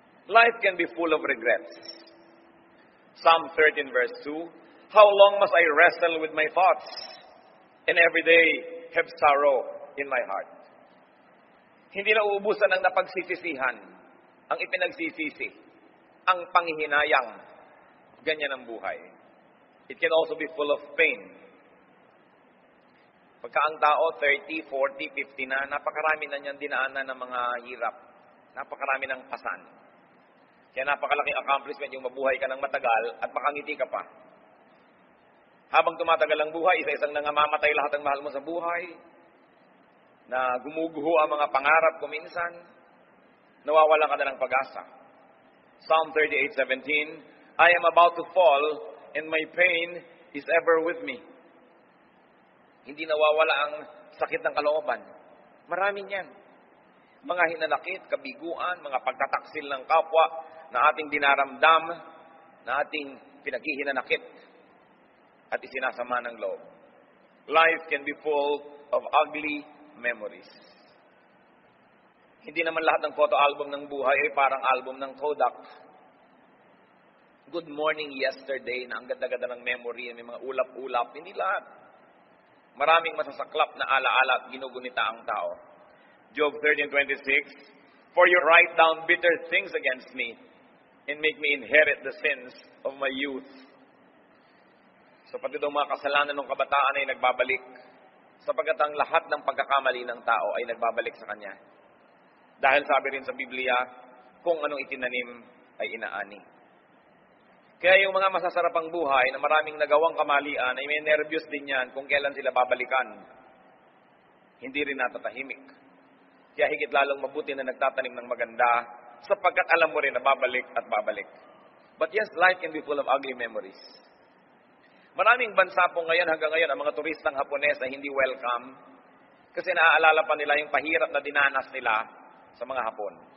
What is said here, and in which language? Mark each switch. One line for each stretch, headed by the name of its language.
English: Life can be full of regrets. Psalm 13 verse 2, how long must I wrestle with my thoughts, and every day have sorrow in my heart?
Filipino: Hindi na uubusan ng napagsisisihan, ang ipinagsisisi, ang panghihinayang. Ganyan ang buhay.
English: It can also be full of pain.
Filipino: Pagka ang tao, 30, 40, 50 na, napakarami na niyang dinaanan ng mga hirap. Napakarami ng pasan. Kaya napakalaking accomplishment yung mabuhay ka ng matagal at makangiti ka pa. Habang tumatagal ang buhay, isa-isang nangamamatay lahat ng mahal mo sa buhay, na gumuguho ang mga pangarap ko minsan, nawawalan ka na ng pag-asa.
English: Psalm 38:17, I am about to fall, and my pain is ever with me.
Filipino: Hindi nawawala ang sakit ng kalooban. Maraming yan. Mga hinanakit, kabiguan, mga pagtataksil ng kapwa na ating dinaramdam, na ating pinaghihinanakit at isinasama ng loob.
English: Life can be full of ugly memories.
Filipino: Hindi naman lahat ng photo album ng buhay ay parang album ng Kodak.
English: Good morning yesterday
Filipino: na ang ganda-ganda ng memory, may mga ulap-ulap. Hindi lahat. Maraming masasaklap na alaala at ginugunita ang tao.
English: Job 13:26, For you write down bitter things against me and make me inherit the sins of my youth.
Filipino: So pati daw mga kasalanan ng kabataan ay nagbabalik, sapagkat ang lahat ng pagkakamali ng tao ay nagbabalik sa kanya. Dahil sabi rin sa Biblia, kung anong itinanim ay inaani. Kaya yung mga masasarapang buhay na maraming nagawang kamalian ay may nervyos din yan kung kailan sila babalikan. Hindi rin natatahimik. Kaya higit lalong mabuti na nagtatanim ng maganda sapagkat alam mo rin na babalik at babalik.
English: But yes, life can be full of ugly memories.
Filipino: Maraming bansa po ngayon, hanggang ngayon, ang mga turistang Hapones na hindi welcome kasi naaalala pa nila yung pahirap na dinanas nila sa mga Hapon.